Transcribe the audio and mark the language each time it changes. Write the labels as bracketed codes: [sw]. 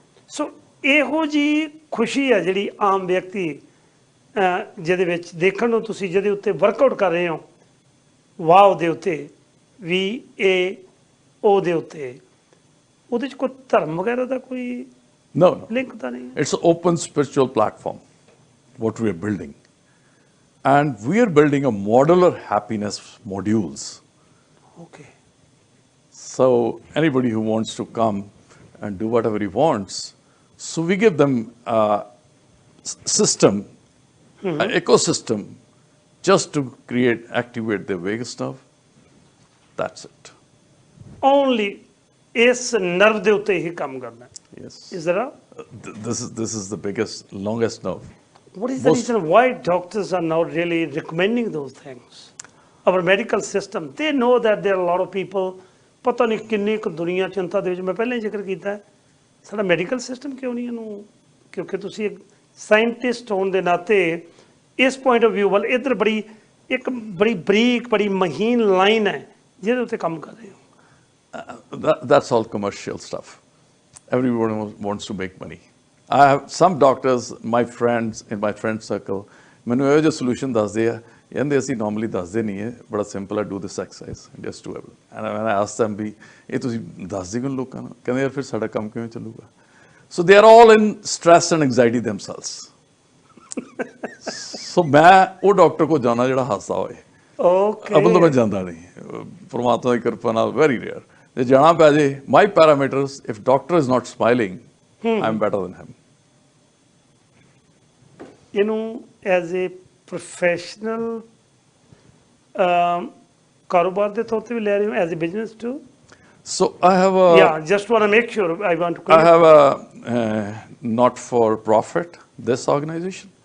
[pa] ਸੋ ਇਹੋ ਜਿਹੀ ਖੁਸ਼ੀ ਹੈ ਜਿਹੜੀ ਆਮ ਵਿਅਕਤੀ ਜਿਹਦੇ ਵਿੱਚ ਦੇਖਣ ਨੂੰ, ਤੁਸੀਂ ਜਿਹਦੇ ਉੱਤੇ ਵਰਕਆਊਟ ਕਰ ਰਹੇ ਹੋ, ਵਾਓ ਦੇ ਉੱਤੇ, VAO ਦੇ ਉੱਤੇ, ਉਹਦੇ 'ਚ ਕੋਈ ਧਰਮ ਵਗੈਰਾ ਦਾ ਕੋਈ [en] No, no. [pa] ਲਿੰਕ ਤਾਂ ਨਹੀਂ ਹੈ। [en] It's an open spiritual platform, what we are building. And we are building a modular happiness modules. Okay So anybody who wants to come and do whatever he wants, so we give them a system, an ecosystem, just to activate their vagus nerve. That's it. [pa] Only ਇਸ nerve ਦੇ ਉੱਤੇ ਹੀ ਕੰਮ ਕਰਨਾ ਹੈ। [en] Yes. Is there a This is the biggest, longest nerve. what is the Most- reason why doctors are now really recommending those things? Our medical system, they know that there are a lot of people, [pa] ਪਤਾ ਨਹੀਂ ਕਿੰਨੀ ਕੁ ਦੁਨੀਆ ਚਿੰਤਾ ਦੇ ਵਿੱਚ, ਮੈਂ ਪਹਿਲਾਂ ਹੀ ਜ਼ਿਕਰ ਕੀਤਾ ਹੈ, ਸਾਡਾ ਮੈਡੀਕਲ ਸਿਸਟਮ ਕਿਉਂ ਨਹੀਂ ਇਹਨੂੰ, ਕਿਉਂਕਿ ਤੁਸੀਂ ਇੱਕ ਸਾਇੰਟਿਸਟ ਹੋਣ ਦੇ ਨਾਤੇ ਇਸ ਪੁਆਇੰਟ ਆਫ ਵਿਊ ਵੱਲ ਇੱਧਰ ਇੱਕ ਬੜੀ ਬਰੀਕ ਬੜੀ ਮਹੀਨ ਲਾਈਨ ਹੈ ਜਿਹਦੇ ਉੱਤੇ ਕੰਮ ਕਰ ਰਹੇ ਹੋ। [en] That's all commercial stuff. Everyone wants to make money. I have some doctors, my friends, in my friend circle, [pa] ਮੈਨੂੰ ਇਹੋ ਜਿਹਾ solution ਦੱਸਦੇ ਆ, ਕਹਿੰਦੇ ਅਸੀਂ normally ਦੱਸਦੇ ਨਹੀਂ ਹੈ, ਬੜਾ simple ਹੈ, [en] do this exercise, just do it. And when I ask them [pa] ਵੀ ਇਹ ਤੁਸੀਂ ਦੱਸਦੇ ਕਿਉਂ ਲੋਕਾਂ ਨੂੰ, ਕਹਿੰਦੇ ਯਾਰ ਫਿਰ ਸਾਡਾ ਕੰਮ ਕਿਵੇਂ ਚੱਲੂਗਾ? [en] So they are all in stress and anxiety themselves. [pa] So ਮੈਂ ਉਹ ਡਾਕਟਰ ਕੋਲ ਜਾਣਾ ਜਿਹੜਾ ਹੱਸਦਾ ਹੋਏ। [en] okay [pa] ਅਬਲ ਤਾਂ ਮੈਂ ਜਾਂਦਾ ਨਹੀਂ, ਪਰਮਾਤਮਾ ਦੀ ਕਿਰਪਾ ਨਾਲ [en] Very rare. [pa] ਜੇ ਜਾਣਾ ਪੈ ਜੇ, [en] My parameters, if doctor is not smiling, I am better than him. [pa] ਇਹਨੂੰ [en] as a professional [pa] ਕਾਰੋਬਾਰ ਦੇ ਤੌਰ ਤੇ ਵੀ ਲੈ ਰਹੇ ਹੋ, [en] As a business too? So I have a, Yeah, just want to make sure. I want to I clear. have a not for profit this organization,